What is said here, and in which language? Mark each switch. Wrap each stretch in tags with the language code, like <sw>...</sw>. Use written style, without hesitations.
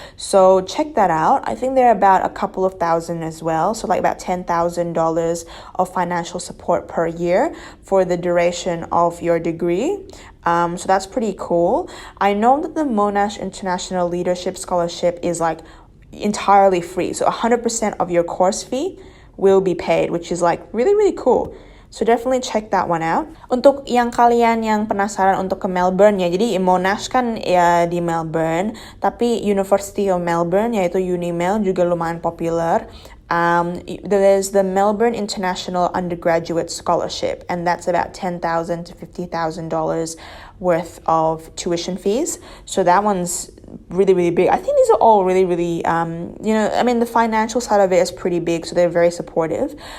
<en>So check that out. I think they're about a couple of thousand as well, so like about $10,000 of financial support per year for the duration of your degree. So that's pretty cool. I know that the Monash International Leadership Scholarship is like entirely free, so 100% of your course fee will be paid, which is like really, really cool. So definitely check that one out.</en> <id>Untuk yang kalian yang penasaran untuk ke Melbourne ya, jadi Monash kan ya di Melbourne, tapi University of Melbourne yaitu UniMel juga lumayan popular.</id> <en>There's the Melbourne International Undergraduate Scholarship, and that's about $10,000 to $50,000 worth of tuition fees. So that one's really, really big. I think these are all really, really, the financial side of it is pretty big, so they're very supportive.</en>